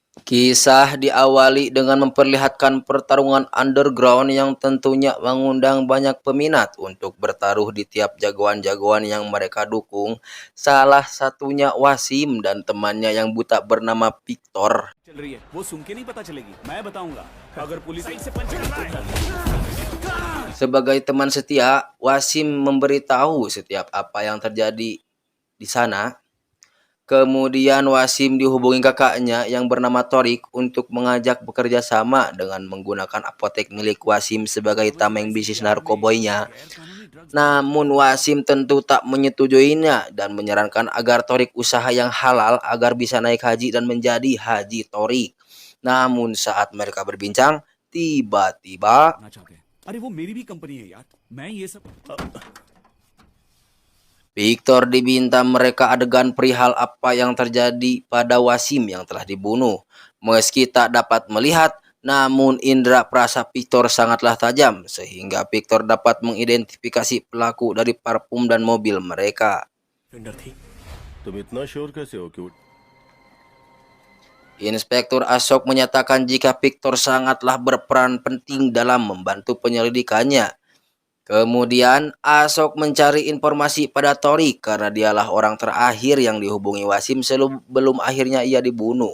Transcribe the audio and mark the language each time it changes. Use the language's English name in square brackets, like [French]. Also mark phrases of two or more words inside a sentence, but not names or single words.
[Indonesian] Kisah diawali dengan memperlihatkan pertarungan underground yang tentunya mengundang banyak peminat untuk bertaruh di tiap jagoan-jagoan yang mereka dukung. Salah satunya Wasim dan temannya yang buta bernama Victor. [Hindi] चल रही है वो सुन के नहीं पता चलेगी मैं बताऊंगा अगर पुलिस साइड से पंच करना है। [Indonesian] Sebagai teman setia, Wasim memberitahu setiap apa yang terjadi di sana. Kemudian Wasim dihubungi kakaknya yang bernama Torik untuk mengajak bekerja sama dengan menggunakan apotek milik Wasim sebagai tameng bisnis narkoboynya. [Hindi] गैर कानूनी ड्रग्स [Indonesian] Namun Wasim tentu tak menyetujuinya dan menyarankan agar Torik usaha yang halal agar bisa naik haji dan menjadi Haji Torik. Namun saat mereka berbincang, tiba-tiba [Hindi] करना चाहते हैं। अरे वो मेरी भी कंपनी है यार मैं ये सब [Indonesian] Victor diminta mereka adegan perihal apa yang terjadi pada Wasim yang telah dibunuh. Meski tak dapat melihat, namun indera perasa Victor sangatlah tajam sehingga Victor dapat mengidentifikasi pelaku dari parfum dan mobil mereka. [Hindi] वेंडर थी। तुम इतना श्योर कैसे हो कि [Indonesian] Inspektur Ashok menyatakan jika Victor sangatlah berperan penting dalam membantu penyelidikannya. Kemudian Ashok mencari informasi pada Torik karena dialah orang terakhir yang dihubungi Wasim sebelum akhirnya ia dibunuh.